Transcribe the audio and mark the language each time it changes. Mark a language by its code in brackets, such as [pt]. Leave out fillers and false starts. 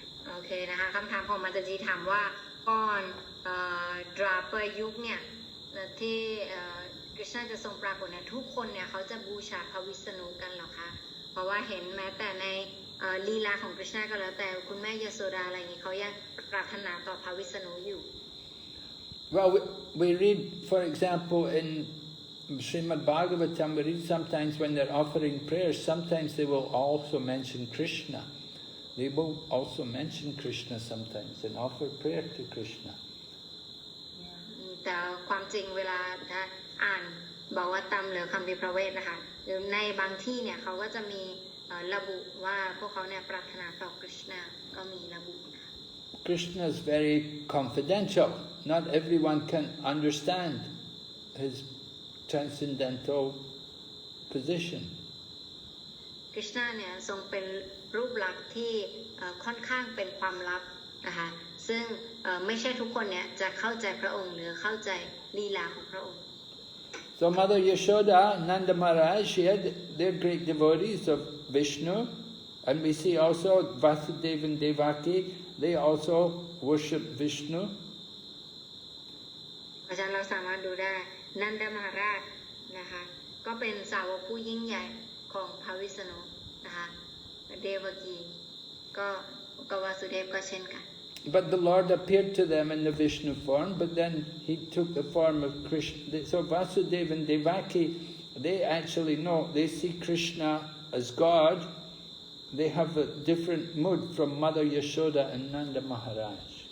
[th] โอเคนะคะคำถามของมัตจีถามว่าก่อนดราปยุคเนี่ยที่กฤษณะจะทรงปรากฏเนี่ยทุกคนเนี่ยเขาจะบูชาพระวิษณุกันหรอคะเพราะว่าเห็นแม้แต่ในลีลาของกฤษณะก็แล้วแต่คุณแม่ยโสดาอะไรอย่างนี้เขายังปรารถนาต่อพระวิษณุอยู่ [en] Well, we read, for example, in Srimad Bhagavatam, we read sometimes when they're offering prayers, sometimes they will also mention Krishna. they will also mention Krishna sometimes and offer prayer to Krishna. [th] แต่ความจริงเวลาอ่านบอกว่าตามหรือคำพิพระเวทนะคะหรือในบางที่เนี่ยเขาก็จะมีระบุว่าพวกเขาเนี่ยปรารถนาต่อ Krishna ก็มีระบุ [en] Krishna is very confidential. Not everyone can understand his transcendental position. [th] Krishna เนี่ยทรงเป็นรูปลักษณ์ที่ค่อนข้างเป็นความลับนะคะซึ่งไม่ใช่ทุกคนเนี่ยจะเข้าใจพระองค์หรือเข้าใจลีลาของพระองค์ [en] So Mother Yashoda, Nanda Maharaj, they're great devotees of Vishnu, and we see also Vasudeva and Devaki, they also worship Vishnu. [th] เพราะฉะนั้นเราสามารถดูได้นันดมหาราชนะคะก็เป็นสาวกผู้ยิ่งใหญ่ของพระวิษณุนะคะเดวกีก็วาสุเดฟก็เช่นกัน [en] But the Lord appeared to them in the Vishnu form, but then he took the form of Krishna. So Vasudeva and Devaki, they actually know, they see Krishna as God. They have a different mood from Mother Yashoda and Nanda Maharaj.